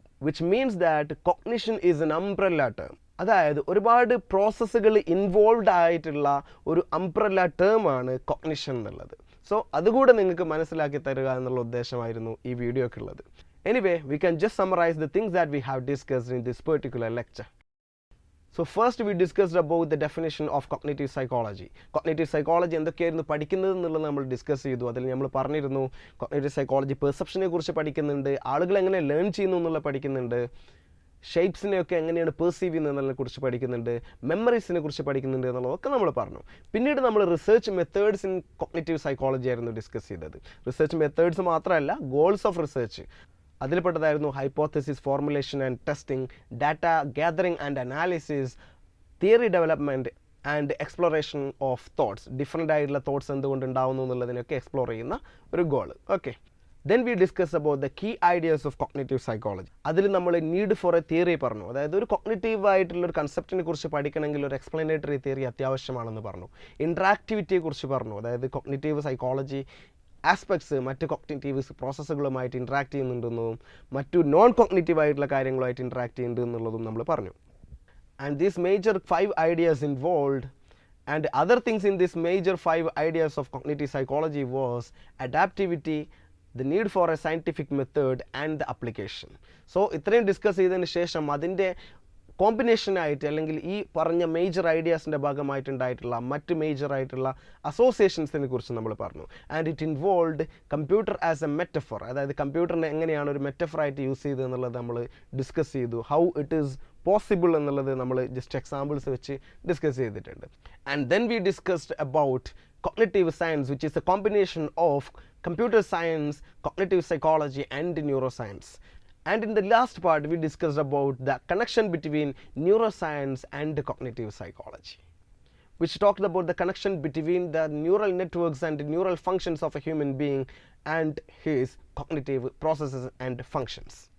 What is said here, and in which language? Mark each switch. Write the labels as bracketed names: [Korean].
[English] Which means that cognition is an umbrella term. [Malayalam] അതായത് ഒരുപാട് പ്രോസസ്സുകൾ ഇൻവോൾവ് ആയിട്ടുള്ള ഒരു അംബ്രല്ല ടേം ആണ് കോഗ്നിഷൻ എന്നുള്ളത്. സോ അതുകൂടെ നിങ്ങൾക്ക് മനസ്സിലാക്കി തരിക എന്നുള്ള ഉദ്ദേശമായിരുന്നു ഈ വീഡിയോക്കുള്ളത്. [English] Anyway, we can just summarise the things that we have discussed in this particular lecture. So first we discussed about the definition of cognitive psychology. [Malayalam] Cognitive psychology എന്തൊക്കെയായിരുന്നു പഠിക്കുന്നത് എന്നുള്ളത് നമ്മൾ ഡിസ്കസ് ചെയ്തു. അതിൽ നമ്മൾ പറഞ്ഞിരുന്നു കോഗ്നിറ്റീവ് സൈക്കോളജി പെർസെപ്ഷനെ കുറിച്ച് പഠിക്കുന്നുണ്ട്, ആളുകൾ എങ്ങനെ ലേൺ ചെയ്യുന്നു എന്നുള്ള പഠിക്കുന്നുണ്ട്, ഷേപ്സിനെയൊക്കെ എങ്ങനെയാണ് പെർസീവ് ചെയ്യുന്നതിനെ കുറിച്ച് പഠിക്കുന്നുണ്ട്, മെമ്മറീസിനെ കുറിച്ച് പഠിക്കുന്നുണ്ട് എന്നുള്ളതൊക്കെ നമ്മൾ പറഞ്ഞു. പിന്നീട് നമ്മൾ research methods in cognitive psychology ആയിരുന്നു ഡിസ്കസ് ചെയ്തത്. റിസർച്ച് മെത്തേഡ്സ് മാത്രമല്ല, goals of research അതിൽപ്പെട്ടതായിരുന്നു hypothesis formulation and testing, data gathering and analysis, theory development and exploration of thoughts. Different ആയിട്ടുള്ള തോട്ട്സ് എന്തുകൊണ്ട് ഉണ്ടാവുന്നു എന്നുള്ളതിനൊക്കെ എക്സ്പ്ലോർ ചെയ്യുന്ന ഒരു goal. [English] Okay, then we discuss about the key ideas of cognitive psychology. [Malayalam] അതിൽ നമ്മൾ need for A theory പറഞ്ഞു. അതായത് ഒരു കോഗ്നിറ്റീവ് ആയിട്ടുള്ള ഒരു കൺസെപ്റ്റിനെ കുറിച്ച് പഠിക്കണമെങ്കിൽ ഒരു എക്സ്പ്ലനേറ്ററി തിയറി അത്യാവശ്യമാണെന്ന് പറഞ്ഞു. ഇൻട്രാക്ടിവിറ്റിയെ കുറിച്ച് പറഞ്ഞു. അതായത് കോഗ്നിറ്റീവ് സൈക്കോളജി ആസ്പെക്ട്സ് മറ്റ് കോഗ്നിറ്റീവ് പ്രോസസ്സുകളുമായിട്ട് ഇൻട്രാക്ട് ചെയ്യുന്നുണ്ടെന്നതും മറ്റു നോൺ കോഗ്നിറ്റീവ് ആയിട്ടുള്ള കാര്യങ്ങളുമായിട്ട് ഇൻട്രാക്ട് ചെയ്യുന്നുണ്ട് എന്നുള്ളതും നമ്മൾ പറഞ്ഞു. [English] And these major 5 ideas involved, and other things in this major 5 ideas of cognitive psychology was adaptivity, the need for a scientific method and the application. [Malayalam] So ഇത്രയും discuss ചെയ്തതിന് ശേഷം അതിൻ്റെ കോമ്പിനേഷനായിട്ട് അല്ലെങ്കിൽ ഈ പറഞ്ഞ മേജർ ഐഡിയാസിൻ്റെ ഭാഗമായിട്ടുണ്ടായിട്ടുള്ള മറ്റ് മേജർ ആയിട്ടുള്ള അസോസിയേഷൻസിനെ കുറിച്ച് നമ്മൾ പറഞ്ഞു. [English] And it involved computer as a metaphor. [Malayalam] അതായത് കമ്പ്യൂട്ടറിനെ എങ്ങനെയാണ് ഒരു മെറ്റഫറായിട്ട് യൂസ് ചെയ്തത് എന്നുള്ളത് നമ്മൾ ഡിസ്കസ് ചെയ്തു. [English] how it is possible [Malayalam] എന്നുള്ളത് നമ്മൾ ജസ്റ്റ് എക്സാമ്പിൾസ് വെച്ച് ഡിസ്കസ് ചെയ്തിട്ടുണ്ട്. [English] And then we discussed about cognitive science, which is a combination of computer science, cognitive psychology and neuroscience. And in the last part we discussed about the connection between neuroscience and cognitive psychology, which talked about the connection between the neural networks and neural functions of a human being and his cognitive processes and functions.